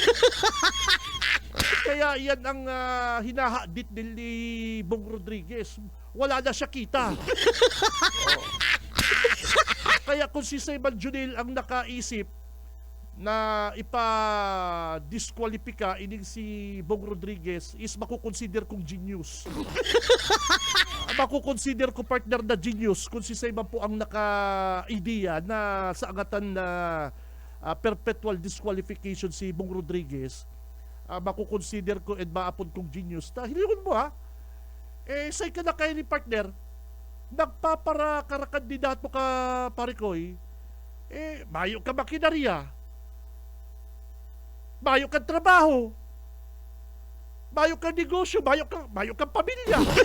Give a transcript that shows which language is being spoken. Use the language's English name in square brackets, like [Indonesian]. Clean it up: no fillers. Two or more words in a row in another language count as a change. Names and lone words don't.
[Filipino] Kaya yan ang hinahadit ni Bong Rodriguez. Wala na siya kita. Kaya kung si Simon Junil ang nakaisip na ipa-disqualify ining si Bong Rodriguez, is makukonsider kong genius. Makukonsider ko partner na genius kung si Simon po ang naka-idea na sa angatan na [English] perpetual disqualification [Filipino] si Bong Rodriguez. [Bikol] Makukonsider ko and maapon kong genius. Hilihon mo say ka na kayo ni partner, nagpapara karakandidato ka parikoy, mayo ka makinarya, mayo ka trabaho, mayo ka negosyo, mayo ka pamilya.